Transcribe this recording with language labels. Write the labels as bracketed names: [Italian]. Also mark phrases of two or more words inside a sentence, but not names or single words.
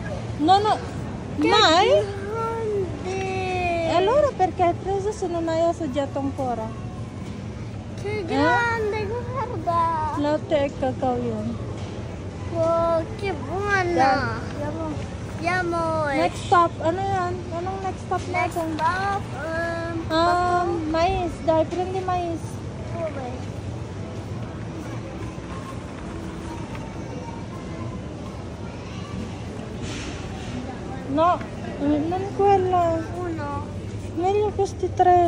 [Italian] No, mai? Grande. E allora perché hai preso se non hai assaggiato ancora? Che grande, guarda. Latte e cacao yun. Wow, che buona. Andiamo. [English] Next stop, [Filipino] ano yan? Anong [English] next stop Next [Filipino] natin? [English] stop. [Italian] Mais. Dai, prendi mais. Dove? No, non quella. Uno. Meglio questi tre.